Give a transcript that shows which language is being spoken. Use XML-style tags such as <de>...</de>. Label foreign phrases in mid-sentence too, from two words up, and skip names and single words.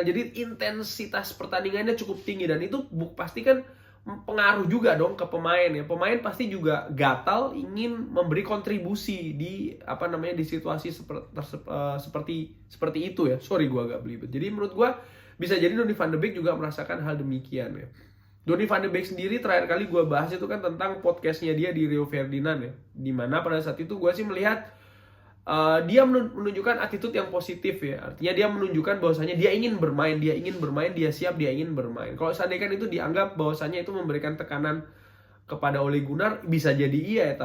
<id>Jadi intensitas pertandingannya cukup tinggi dan itu pasti kan pengaruh juga dong ke pemain ya. Pemain pasti juga gatal ingin memberi kontribusi di apa namanya di situasi seperti itu ya. Sorry gue agak belibet. Jadi menurut gue bisa jadi Donny van de Beek juga merasakan hal demikian ya. Donny van de Beek sendiri terakhir kali gue bahas itu kan tentang podcastnya dia di Rio Ferdinand ya. Dimana pada saat itu gue sih melihat dia menunjukkan attitude yang positif ya. Artinya dia menunjukkan bahwasanya dia ingin bermain, dia siap, dia ingin bermain. Kalau seandainya kan itu dianggap bahwasanya itu memberikan tekanan kepada Ole Gunnar, bisa jadi iya ya.</id>